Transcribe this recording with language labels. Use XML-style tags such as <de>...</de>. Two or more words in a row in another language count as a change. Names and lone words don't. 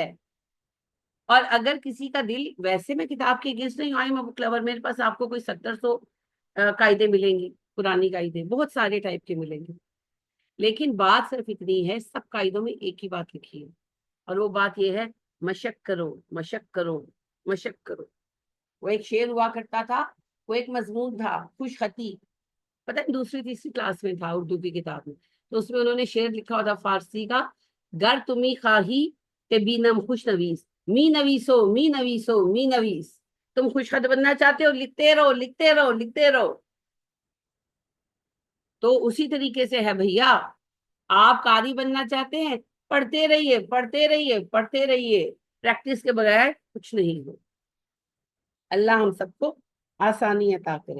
<ur>اور اگر کسی کا دل, ویسے میں کتاب کے اگینسٹ نہیں,</ur> <en>I book lover,</en> <ur>میرے پاس آپ کو کوئی 700 قاعدے ملیں گی, پرانی قاعدے بہت سارے ٹائپ کے ملیں گے, لیکن بات صرف اتنی ہے, سب قاعدوں میں ایک ہی بات لکھی ہے, اور وہ بات یہ ہے مشق کرو, مشق کرو, مشق کرو. وہ ایک شعر ہوا کرتا تھا, وہ ایک مضمون تھا خوش خطی, پتہ نہیں دوسری تیسری کلاس میں تھا اردو کی کتاب میں, تو اس میں انہوں نے شعر لکھا تھا فارسی کا,</ur> <fa>گر تمی خواہی کہ بینم خوش نویس, می نویسو می نویسو می نویس.</fa> <ur>تم خوش خط بننا چاہتے ہو, لکھتے رہو لکھتے رہو لکھتے رہو. تو اسی طریقے سے ہے بھیا, آپ قاری بننا چاہتے ہیں, پڑھتے رہیے پڑھتے رہیے پڑھتے رہیے, پریکٹس کے بغیر کچھ نہیں ہو. اللہ ہم سب کو آسانی عطا کرے.</ur>